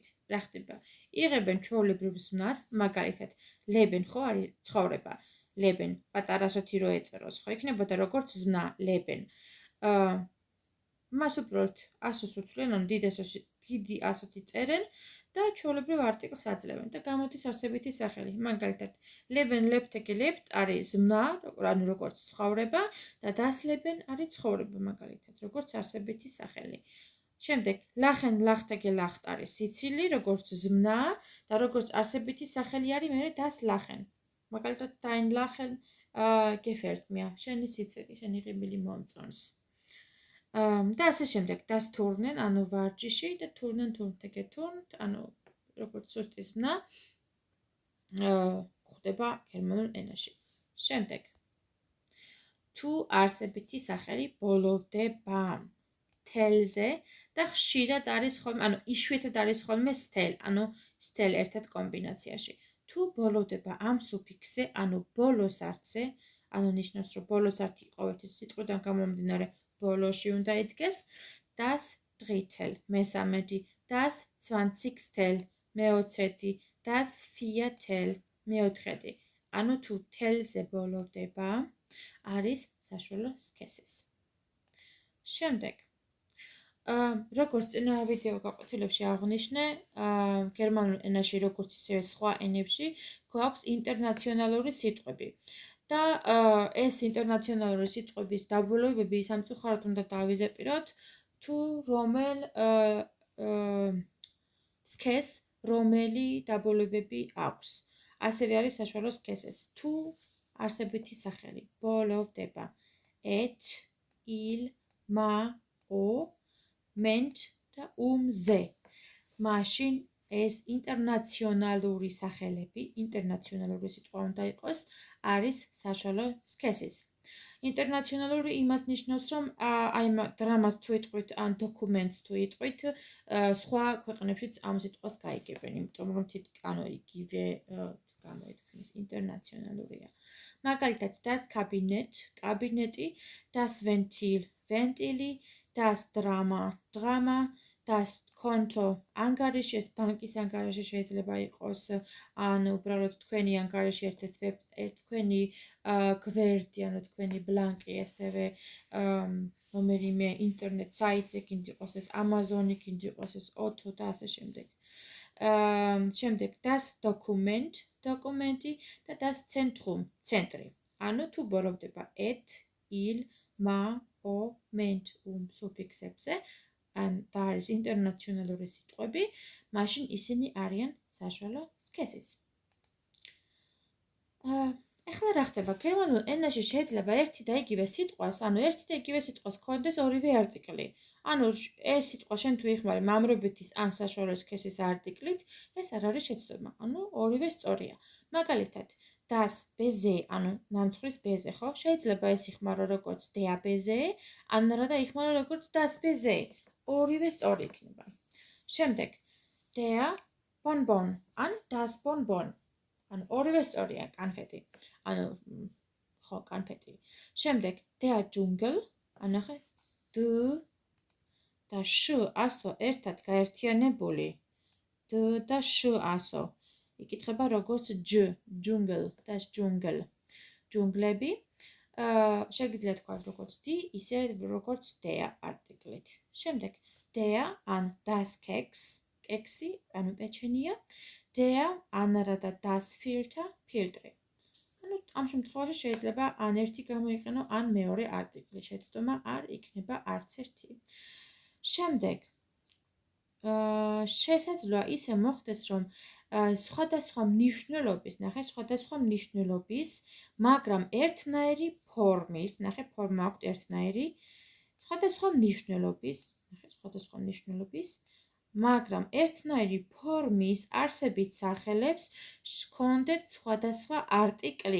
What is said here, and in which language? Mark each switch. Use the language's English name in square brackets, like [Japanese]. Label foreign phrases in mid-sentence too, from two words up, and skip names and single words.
[Georgian] რა ხდება? იღებენ ჩვეულებრივ ზმნას, მაგალითად, leben ხო არის ცხოვრება, leben პატარასოთი რო ეწეროს, ხო იქნებოდა როგორც ზმნა leben. მას უბრალოდ ასოს უცვლიან, ანუ დიდი ასოთი წერენ და ჩვეულებრივ არტიკლს აძლევენ და გამოდის არსებითი სახელი. მაგალითად, [German] leben lebte gelebt [Georgian] არის ზმნა, ანუ როგორც ცხოვრება და [German] das Leben [Georgian] არის ცხოვრება, მაგალითად, როგორც არსებითი სახელი. შემდეგ, [German] lachen lachte gelacht [Georgian] არის სიცილი, როგორც ზმნა და როგორც არსებითი სახელი არის მერე [German] das Lachen. მაგალითად, dein Lachen gefällt mir, [Georgian] შენი სიცილი, შენი ღიმილი მომწონს. და ასე შემდეგ, [German] das Turnen, [Georgian] ანუ ვარჯიში და [German] turnen turnte geturnt, [Georgian] ანუ როგორც სუსტი ზმნა გვხვდება გერმანულ ენაში. შემდეგ, თუ არსებითი სახელი ბოლოვდება თელზე და ხშირად არის ხოლმე, ანუ იშვიათად არის ხოლმე stell, ანუ stell ერთად კომბინაციაში. თუ ბოლოვდება ამ სუფიქსზე, ანუ ბოლოს არცზე, ანუ ნიშნავს, რომ ბოლოს ართი ყოველთვის სიტყვიდან გამომდინარე ბოლოში უნდა იდგეს, [German] das Drittel, მესამედი, das Zwanzigstel, მეოცედი, das Viertel, [Georgian] მეოთხედი. ანუ თუ თელზე ბოლოვდება, არის საშუალო სქესის. შემდეგ, როგორც წინა ვიდეო გაკვეთილებში აღვნიშნე, გერმანულ ენაში როგორც ისევე სხვა ენებში გვაქვს ინტერნაციონალური სიტყვები. და ეს ინტერნაციონალური სიტყვების დაბოლოებები სამწუხაროდ უნდა დავიზეპიროთ, თუ რომელ სქესს რომელი დაბოლოებები აქვს. ასევე არის საშუალო სქესიც. თუ არსებითი სახელი ბოლოვდება [German] et, il, ma, o, ment [Georgian] და umze. მაშინ ეს ინტერნაციონალური სახელები, ინტერნაციონალური სიტყვა უნდა იყოს, არის საშუალო სქესის. ინტერნაციონალური იმას ნიშნავს, რომ აი დრამას თუ იტყვით ან დოკუმენტს თუ იტყვით, სხვა ქვეყნებშიც ამ სიტყვას გაიგებენ, იმიტომ რომ ანუ იგივე გამოითქმის ინტერნაციონალურია. მაგალითად, [German] das Kabinett, კაბინეტი, das Ventil, ვენტილი, das Drama, დრამა, das Konto, [Georgian] ანგარიში, ეს ბანკის ანგარიში შეიძლება იყოს, ან უბრალოდ თქვენი ანგარიში თქვენი გვერდი, ანუ თქვენი ბლანკი, ასევე რომელიმე ინტერნეტ საიტზე, კიდე იყოს ეს Amazon-ი, კიდე იყოს ეს Otto და ასე შემდეგ. [German] შემდეგ das Dokument, [Georgian] დოკუმენტი და [German] das Zentrum, [Georgian] ცენტრი. ანუ თუ ბოლოვდება [German] et, il, ma, o, ment, [Georgian] სუფიქსებზე, და არის ინტერნაციონალური სიტყვები, მაშინ ისინი არიან საშუალო სქესის. ეხლა რა ხდება? გერმანულ ენაში შეიძლება ერთი და იგივე სიტყვას, ანუ ერთი და იგივე სიტყვას ჰქონდეს ორივე არტიკლი. ანუ ეს სიტყვა შენ თუ იხმარი მამრობითის ან საშუალო სქესის არტიკლით, ეს არ არის შეცდომა. ანუ ორივე სწორია. მაგალითად, [German] das Beze, [Georgian] ანუ ნამცხვრის ბეზე, ხო? შეიძლება ეს იხმარო როგორც [German] der Beze, [Georgian] ან რა და იხმარო როგორც [German] das Beze. [Georgian] ორივე სწორი იქნება. შემდეგ, [German] der Bonbon, ან das Bonbon. [Georgian] ანუ ორივე სწორია, კანფეტი. ანუ ხო, კანფეტი. შემდეგ, [German] der Dschungel, [Georgian] ანახე, d და sh ასო ერთად გაერთიანებული. d და sh ასო. იკითხება როგორც j, [German] Dschungel, das Dschungel. [Georgian] ჯუნგლები. შეგიძლიათ თქვათ როგორც d, ისე როგორც der არტიკლით. შემდეგ, [German] der ან das Keks, [Georgian] კექსი, ანუ პეჩენია, der ანარა და [German] das Filter, [Georgian] ფილტრი. ანუ ამ შემთხვევაში შეიძლება ან ერთი გამოიყენო, ან მეორე არტიკლი. შეცდომა არ იქნება არც ერთი. შემდეგ, შესაძლოა ისე მოხდეს, რომ სხვადასხვა მნიშვნელობის, ნახე, სხვადასხვა მნიშვნელობის, მაგრამ ერთნაირი ფორმის, ნახე, ფორმა აქვს ერთნაირი, სხვადასხვა მნიშვნელობის, ნახე, სხვადასხვა მნიშვნელობის, მაგრამ ერთნაირი ფორმის არსებით სახელებს ჰქონდეთ სხვადასხვა არტიკლი.